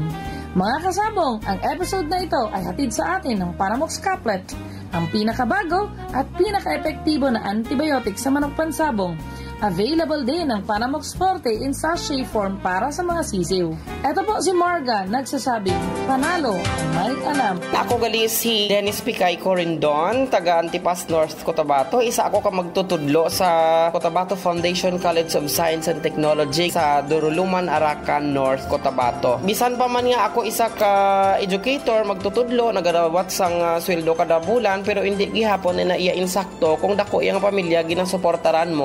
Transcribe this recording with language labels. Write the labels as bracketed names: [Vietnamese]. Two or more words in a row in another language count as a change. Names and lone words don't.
[Filipino] Mga kasabong, ang episode na ito ay hatid sa atin ng Panamox Caplet, ang pinakabago at pinaka-epektibo na antibiotic sa manok pansabong. Available din ang Panamox Forte [English] in sachet form [Filipino] para sa mga sisiw. Ito po si Marga, nagsasabing, panalo ang may alam. [Hiligaynon] Ako gali si Dennis Picay Corindon, taga Antipas North, Cotabato. Isa ako ka magtutudlo sa Cotabato Foundation College of Science and Technology sa Duruluman, Arakan North, Cotabato. Bisan pa man nga ako isa ka educator, magtutudlo, nagarawat sang sweldo kada bulan, pero hindi gihapon na iya insakto kung dako iyang pamilya ginasuportaran mo.